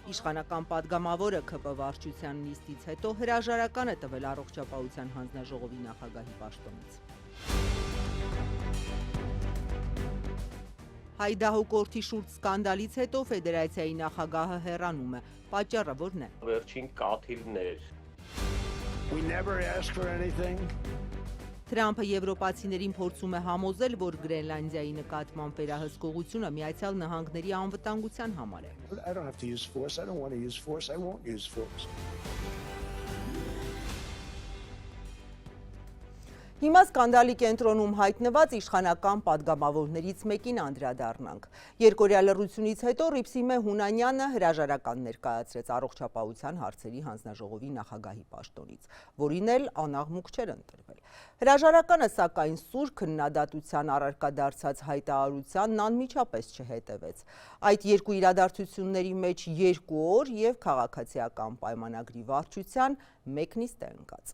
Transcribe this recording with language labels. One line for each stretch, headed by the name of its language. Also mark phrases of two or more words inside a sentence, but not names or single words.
Armenian: Իշխանական падգամավորը ԿՊ վարչության նիստից հետո հրաժարական է տվել առողջապահության հանձնաժողովի նախագահի պաշտոնից։ Հայդահոկորթի շուրջ սկանդալից հետո ֆեդերացիայի նախագահը հեռանում է։ Պատճառը որն է։ Վերջին կաթիլներ։
English: We never asked for anything.
Armenian: Թրամփը եվրոպացիներին փորձում է համոզել, որ Գրենլանդիայի նկատմամբ վերահսկողությունը Միացյալ Նահանգների անվտանգության համար է։
English: I don't have to use force. I don't want to use force. I won't use force.
Armenian: Հիմա սկանդալի կենտրոնում հայտնված իշխանական падգամավորներից մեկին անդրադառնանք։ Երկօրյա լռությունից հետո Հռիփսիմե Հունանյանը հրաժարական ներկայացրեց առողջապահության հարցերի հանձնաժողովի նախագահի պաշտոնից, որին էլ անաղմուկ չէր ընտրվել։ Հրաժարականը, սակայն, սուր քննադատության առարկա դարձած հայտարարությանն անմիջապես չհետևեց։ Այդ երկու իրադարձությունների մեջ 2 օր եւ քաղաքացիական պայմանագրի վարչության մեկ նիստ է ընկած։